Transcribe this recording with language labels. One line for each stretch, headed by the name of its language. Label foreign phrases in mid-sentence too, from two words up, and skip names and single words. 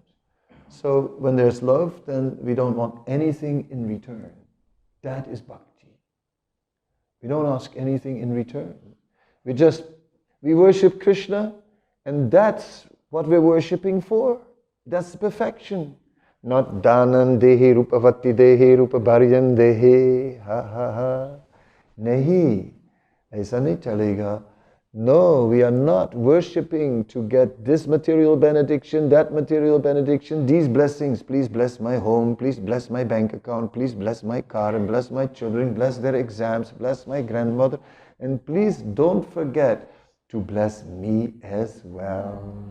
English: So when there's love, then we don't want anything in return. That is bhakti. We don't ask anything in return. We worship Krishna, and that's what we're worshipping for. That's perfection. Not
Sanskrit: धनं देहि रूपवतीं देहि रूपभार्यां देहि
English: ha ha ha.
Hindi: नहीं। ऐसा नहीं चलेगा.
English: No, we are not worshipping to get this material benediction, that material benediction, these blessings. Please bless my home, please bless my bank account, please bless my car, and bless my children, bless their exams, bless my grandmother, and please don't forget to bless me as well.